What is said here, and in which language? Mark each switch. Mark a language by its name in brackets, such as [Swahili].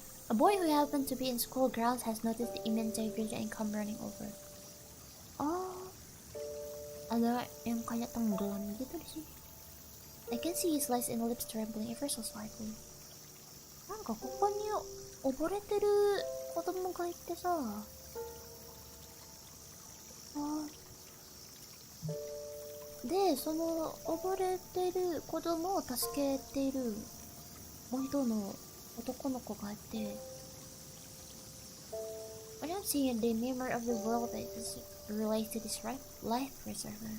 [English] A boy who happened to be in school grounds has noticed the immense danger and come running over. [Indonesian] Oh, ada yang kayak tenggelam gitu di sini. [English] I can see his legs and lips trembling ever so slightly. [Japanese] なんかここに溺れてる子供がいてさ。で、その溺れてる子供を助けているもう一人の男の子がいて、 [English] What I'm seeing the memory of the world that is related to this life preserver.